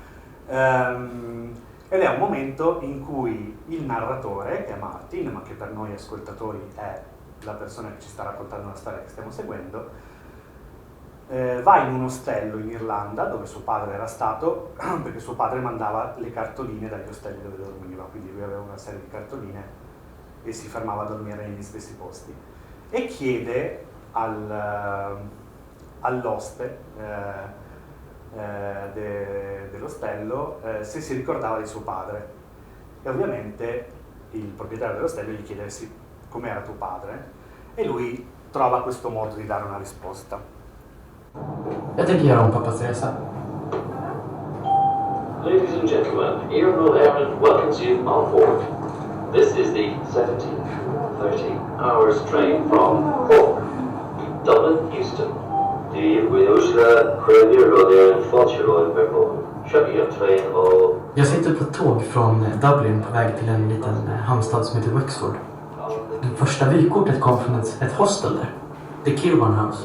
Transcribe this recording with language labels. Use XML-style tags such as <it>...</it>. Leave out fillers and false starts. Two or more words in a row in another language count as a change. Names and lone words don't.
<it>Ed è un momento in cui il narratore, che è Martin, ma che per noi ascoltatori è la persona che ci sta raccontando la storia che stiamo seguendo, va in un ostello in Irlanda dove suo padre era stato, perché suo padre mandava le cartoline dagli ostelli dove dormiva, quindi lui aveva una serie di cartoline e si fermava a dormire negli stessi posti, e chiede all'oste dell'ostello se si ricordava di suo padre, e ovviamente il proprietario dell'ostello gli chiede com'era tuo padre, e lui trova questo modo di dare una risposta.</it> <sv>Jag tänker göra om pappas resa.</sv> <en>Ladies and gentlemen, Airworld Airmen welcomes you on board. This is the 17:30 hours train from Cork, Dublin, Houston.</en> <sv>Jag sitter på ett tåg från Dublin på väg till en liten hamnstad som heter Wexford. Det första vykortet kom från ett hostel där, The Kirwan House.</sv>